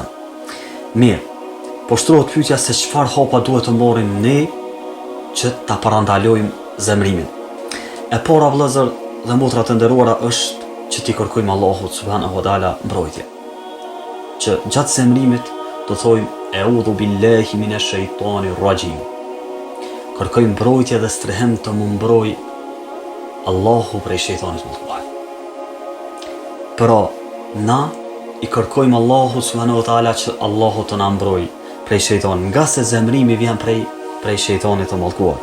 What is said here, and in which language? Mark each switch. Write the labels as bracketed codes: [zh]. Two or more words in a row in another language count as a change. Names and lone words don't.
[sq] Mirë, po shtrohet pyetja se çfarë hapa duhet të marrim ne që ta parandalojmë zemrimin. E para vëllezër dhe motra të nderuara është që t'i kërkojmë Allahut [ar] سبحانه وتعالى [sq] mbrojtje. Që gjatë zemrimit do thojmë [ar] أعوذ بالله من الشيطان الرجيم. [sq] Kërkojmë mbrojtje dhe strehem të më mbroj Allahu prej shejtanit mëdhëvar. Pra, na i kërkojmë Allahu [ar] سبحانه وتعالى [sq] që Allahu të na mbroj prej shejtanit, nga se zemrimi vjen prej shejtanit të mëdhëvar.